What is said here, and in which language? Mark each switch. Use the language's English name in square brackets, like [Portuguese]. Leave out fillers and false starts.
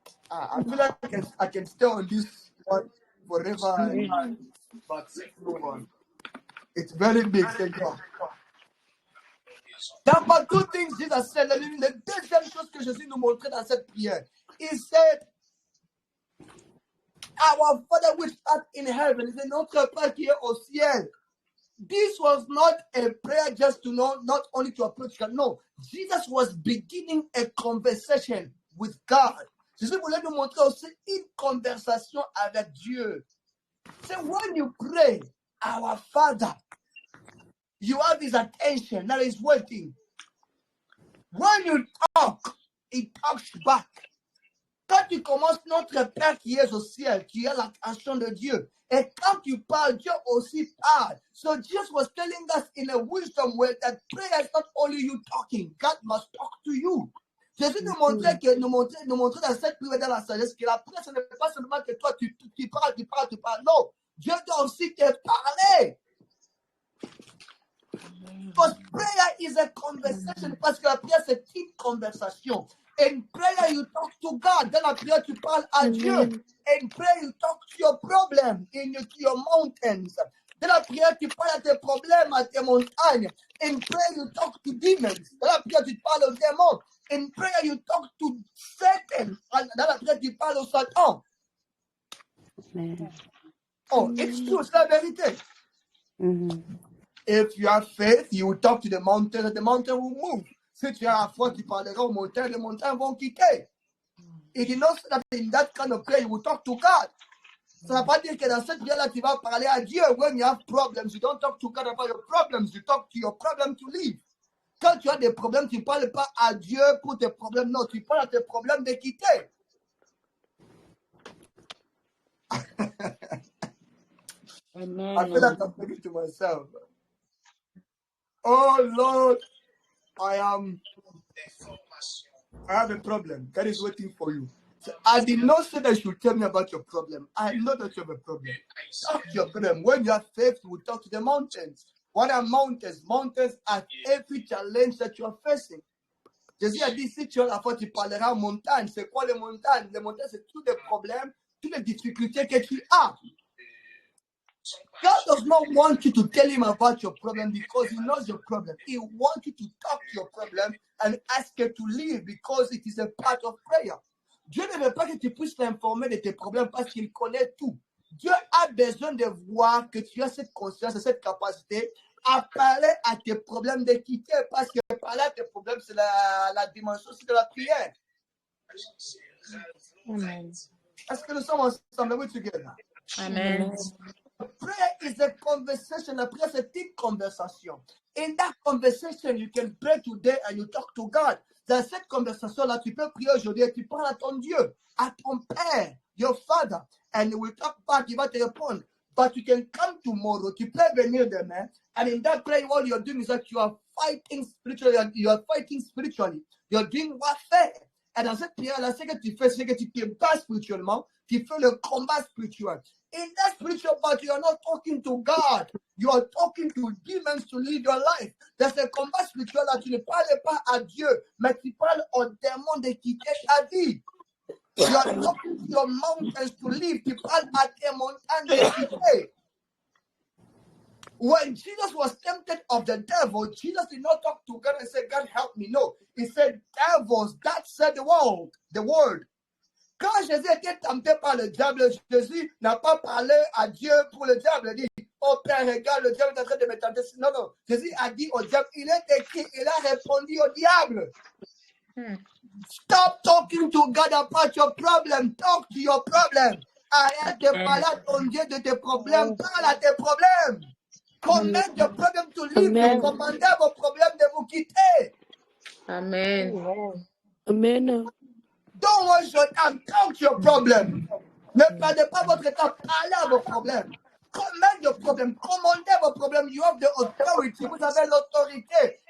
[English] I feel like I can stay on this one forever, but let's move on. It's very big. Thank God. Number 2 things Jesus said. [French] La deuxième chose que Jésus nous montrait dans cette prière, il [English] said, Our Father which art in heaven, is [French] notre Père qui est au ciel. [English] This was not a prayer just to know, not only to approach God. No, Jesus was beginning a conversation with God. [French] Jésus voulait nous montrer aussi une conversation avec Dieu. [English] So when you pray, our Father, you have his attention, that is waiting. When you talk, he talks back. [French] Quand tu commences, notre Père qui est au ciel, qui a l'attention de Dieu. Et quand tu parles, Dieu aussi parle. [English] So Jesus was telling us in a wisdom way that prayer is not only you talking, God must talk to you. [French] Jésus nous montrait dans cette prière, dans la sagesse, que la prière, ce n'est pas seulement que toi, tu parles. Non, Dieu doit aussi te parler. [English] Because prayer is a conversation. [French] Parce que la prière, c'est une conversation. [English] In prayer, you talk to God. [French] Dans la prière, tu parles à Dieu. [English] In prayer, you talk to your problem, to your mountains. [French] Dans la prière, tu parles à tes problèmes, à tes montagnes. [English] In prayer, you talk to demons. [French] Dans la prière, tu parles aux démons. [English] In prayer, you talk to Satan. [French] Dans la prière, tu parles au Satan. [English] Oh, it's true, [French] c'est la vérité. [English] If you have faith, you will talk to the mountain and the mountain will move. [French] Si tu as la foi, tu parleras aux montagnes, les montagnes vont quitter. [English] It did not say that in that kind of prayer you will talk to God. [French] Ça ne veut pas dire que dans cette prière-là, tu vas parler à Dieu. [English] When you have problems, you don't talk to God about your problems. You talk to your problem to live. [French] Quand tu as des problèmes, tu ne parles pas à Dieu pour tes problèmes. Non, tu parles à tes problèmes de quitter. [English] Amen. I feel like I'm thinking to myself, oh Lord, I have a problem. God is waiting for you. So I did not say that you should tell me about your problem. I know that you have a problem. Talk to your problem. When you have faith, you will talk to the mountains. What are mountains? Mountains are every challenge that you are facing. [French] Jésus a dit, si tu as la foi, tu parleras aux montagnes. C'est quoi les montagnes? Les montagnes, c'est tous les problèmes, toutes les difficultés que tu as. [English] God does not want you to tell him about your problem because he knows your problem. He wants you to talk to your problem and ask you to leave because it is a part of prayer. [French] Dieu ne veut pas que tu puisses l'informer de tes problèmes parce qu'il connaît tout. Dieu a besoin de voir que tu as cette conscience et cette capacité à parler à tes problèmes de quitter parce que parler à tes problèmes, c'est la dimension aussi de la prière. [English] Amen. [French] Est-ce que nous sommes ensemble? [English] Are we together? Amen. Prayer is a conversation. [French] La prière, c'est une conversation. [English] In that conversation, you can pray today and you talk to God. [French] Dans cette conversation-là, tu peux prier aujourd'hui et tu parles à ton Dieu, à ton Père, [English] your Father, and he will talk back, [French] il va te répondre. [English] But you can come tomorrow, [French] tu peux venir demain, [English] and in that prayer, what you're doing is that you are fighting spiritually, you're doing warfare. [French] Et dans cette prière-là, ce que tu fais, c'est que tu te bats spirituellement, tu fais le combat spirituel. [English] In that spiritual battle, you are not talking to God. You are talking to demons to lead your life. [French] Dans ce combat spirituel là, tu ne parles pas à Dieu, mais tu parles aux démons de quitter ta vie. [English] You are talking to your mountains to live. [French] Tu parles à tes montagnes de quitter. [English] When Jesus was tempted of the devil, Jesus did not talk to God and say, God help me. No, he said, devils, that said the word. [French] Quand Jésus était tenté par le diable, Jésus n'a pas parlé à Dieu pour le diable. Il dit, oh Père, regarde, le diable est en train de me tenter. Non. Jésus a dit au diable, il est écrit, il a répondu au diable. [English] Stop talking to God about your problem. Talk to your problem. [French] Arrête de parler à ton Dieu de tes problèmes. Parle à tes problèmes. [English] Command your problem to leave. [French] Commandez à vos problèmes de vous quitter. [English] Amen. Amen. Don't waste your time. Talk to your problem. [French] Ne perdez pas votre temps. Parlez à vos problèmes. [English] Command your problem. [French] Commandez vos problèmes. [English] You have the authority. [French] Vous avez l'autorité.